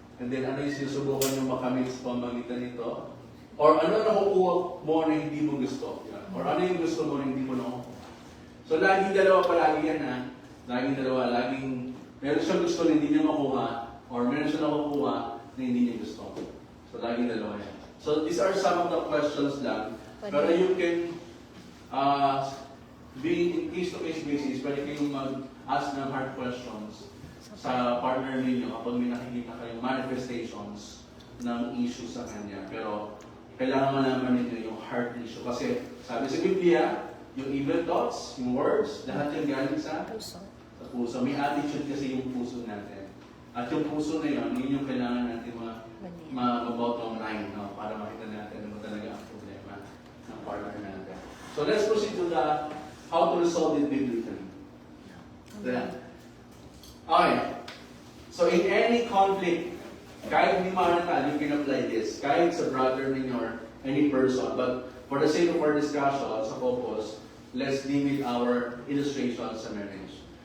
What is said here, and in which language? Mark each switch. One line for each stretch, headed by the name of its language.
Filipino: And then, ano yung sinusubukan nyo makamit sa pamagitan nito? Or ano nakukuha mo na hindi mo gusto? Or ano yung gusto mo na hindi mo nakukuha? So, laging dalawa palagi yan, ha? Laging dalawa. Laging meron siyang gusto na hindi niya makuha or meron siyang nakukuha na hindi niya gusto. So, laging dalawa yan.
English: So, these are some of the questions lang.
Filipino: Pero you can,
English: in case-to-case basis,
Filipino: pwede kayong mag-ask ng hard questions sa partner ninyo kapag may nakikita kayong manifestations ng issue sa kanya. Pero, kailangan malaman ninyo yung heart issue. Kasi, sabi sa Biblia, yung evil thoughts, yung words, lahat yan galing sa puso? Sa puso. May attitude kasi yung puso natin. At yung puso na yun yung kailangan natin ma-bottom line, no? Para makita natin ano talaga ang problema ng partner natin.
English: So let's proceed to the how to resolve it biblically. Then, okay. So in any conflict,
Filipino: kahit hindi marital,
English: you can apply this.
Filipino: Kahit sa brother ninyo
English: or any person. But for the sake of our discussion, sa focus, let's limit our illustration sa marriage.